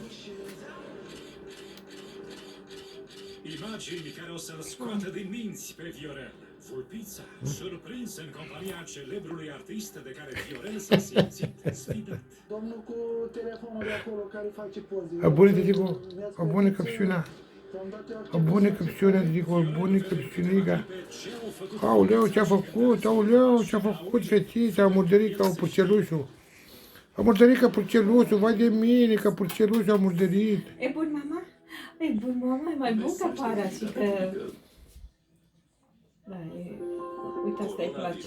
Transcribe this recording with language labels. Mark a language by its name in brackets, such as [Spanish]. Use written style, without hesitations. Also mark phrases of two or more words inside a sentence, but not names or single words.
[Romanian] Imagini care o să-l scoată din minți pe Viorel. Vulpița, surprinsă în compania celebrului artist de care Viorel s-a simțit sfidat. Domnul cu telefonul de acolo care face poze. Abone, Dico, abone căpșuna. Abone căpșuna, Dico, abone căpșuniga. Aoleu, ce-a făcut, aoleu, ce-a făcut fetița, a murdărit ca o purcelușul. A murdărit ca purcelușul, vai de mine, ca purcelușul a murdărit. E bun, mama? E bun, mama, e mai bun ca pare, și că... Da, e... Uite, asta îi place.